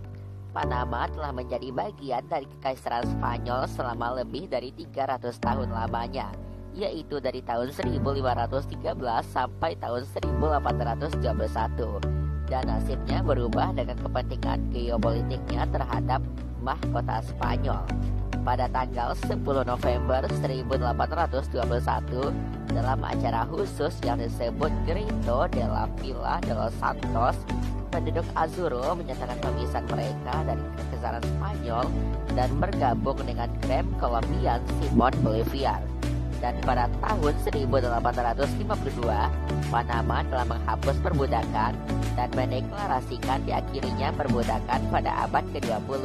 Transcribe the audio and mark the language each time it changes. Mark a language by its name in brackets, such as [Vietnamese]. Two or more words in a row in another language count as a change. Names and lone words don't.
[Indonesian] Panama telah menjadi bagian dari Kekaisaran Spanyol selama lebih dari 300 tahun lamanya, yaitu dari tahun 1513 sampai tahun 1821. Dan nasibnya berubah dengan kepentingan geopolitiknya terhadap mahkota Spanyol. Pada tanggal 10 November 1821, dalam acara khusus yang disebut Grito de la Villa de los Santos, penduduk Azuro menyatakan pemisahan mereka dari Kekaisaran Spanyol dan bergabung dengan Krem Kolombian Simon Bolivar. Dan pada tahun 1852, Panama telah menghapus perbudakan dan mendeklarasikan diakhirinya perbudakan pada abad ke-20.